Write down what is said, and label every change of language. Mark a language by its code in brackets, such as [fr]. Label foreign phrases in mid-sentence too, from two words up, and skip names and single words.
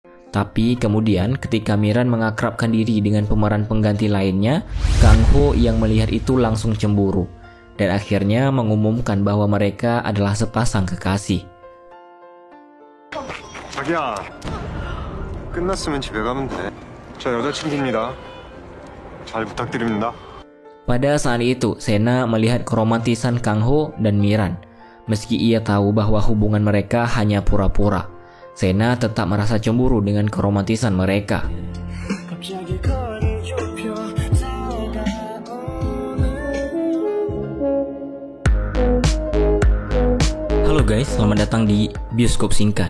[id] Tapi kemudian ketika Miran mengakrabkan diri dengan pemeran pengganti lainnya, Kang Ho yang melihat itu langsung cemburu dan akhirnya mengumumkan bahwa mereka adalah sepasang kekasih. [ko] 자기야, 끝났으면 집에 가면 돼. 저 여자친구입니다. 잘 부탁드립니다. [id] Pada saat itu, Sena melihat keromantisan Kang Ho dan Miran. Meski ia tahu bahwa hubungan mereka hanya pura-pura, Sena tetap merasa cemburu dengan keromantisan mereka. Halo guys, selamat datang di Bioskop Singkat.